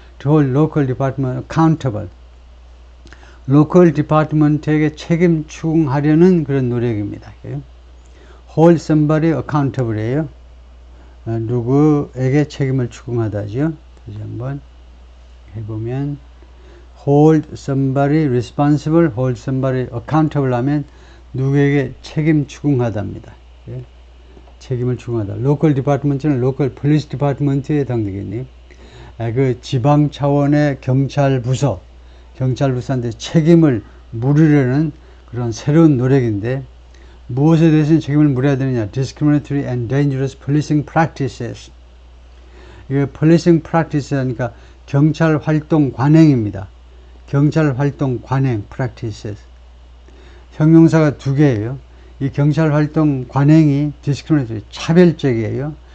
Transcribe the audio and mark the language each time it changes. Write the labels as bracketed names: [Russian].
[English] to hold local department accountable. [Korean] local department에게 책임 추궁하려는 그런 노력입니다. [English] hold somebody accountable이에요. [Korean] 누구에게 책임을 추궁하다죠. 다시 한번 해보면 [English] hold somebody responsible, hold somebody accountable [Korean] 하면 누구에게 책임 추궁하다입니다. 책임을 추궁하다. local department는 local police department에 해당되겠네요. 그 지방 차원의 경찰부서한테 책임을 물으려는 그런 새로운 노력인데, 무엇에 대해서는 책임을 물어야 되느냐? [English] discriminatory and dangerous policing practices. [Korean] 이게 policing practice 하니까 경찰 활동 관행입니다. 경찰 활동 관행 practices. 형용사가 두 개예요. 이 경찰 활동 관행이 discriminatory, 차별적이에요.